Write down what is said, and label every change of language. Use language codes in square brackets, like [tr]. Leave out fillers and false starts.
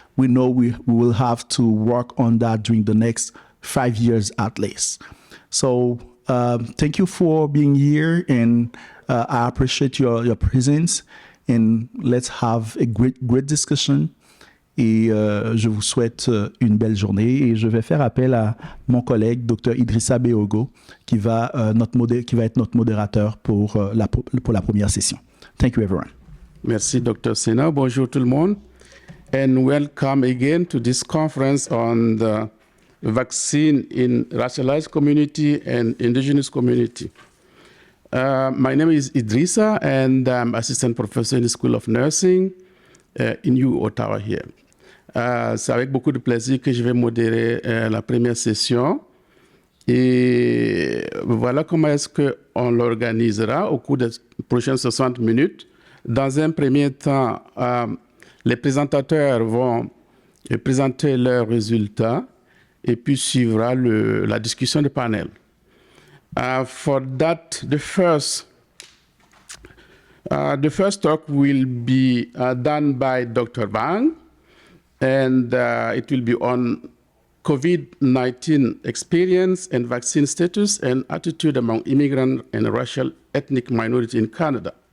[en] We know we will have to work on that during the next 5 years at least. So thank you for being here, and I appreciate your presence, and let's have a great discussion. [fr] Et je vous souhaite une belle journée, et je vais faire appel à mon collègue, Dr. Idrissa Beogo, qui va être notre modérateur pour la première session. [en] Thank you, everyone. [fr] Merci, Dr. Cénat. Bonjour tout le monde, [en] and welcome again to this conference on the vaccine in racialized community and indigenous community. My name is Idrissa, and I'm assistant professor in the School of Nursing in uOttawa here. [fr] C'est avec beaucoup de plaisir que je vais modérer la première session. Et voilà comment est-ce qu'on l'organisera au cours des prochaines 60 minutes. Dans un premier temps, les présentateurs vont présenter leurs résultats, et puis suivra la discussion de panel. [en] For that, the first talk will be done by Dr. Vang, and it will be on COVID-19 experience and vaccine status and attitude among immigrant and racial ethnic minority in Canada.